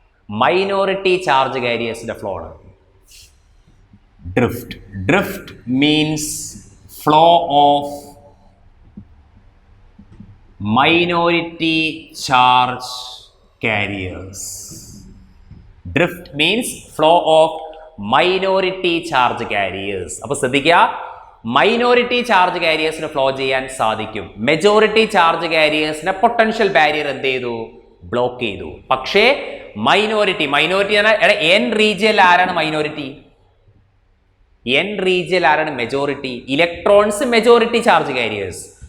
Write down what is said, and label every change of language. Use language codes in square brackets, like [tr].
[ml] Minority charge കാരിയേഴ്സിന്റെ flow ആണ് drift. [en] Drift means flow of minority charge carriers. Drift means flow of minority charge carriers. [ml] അപ്പോൾ ശ്രദ്ധിക്കുക, minority charge കാരിയേഴ്സിന് flow ചെയ്യാൻ സാധിക്കും. Majority charge കാരിയേഴ്സിനെ potential barrier എന്ത് ചെയ്തു? Block ചെയ്തു. പക്ഷേ മൈനോറിറ്റി എന്നാൽ എൻ റീജിയനിൽ ആരാണ് മൈനോറിറ്റി? എൻ റീജിയനിൽ ആരാണ് majority? Electrons majority charge careers.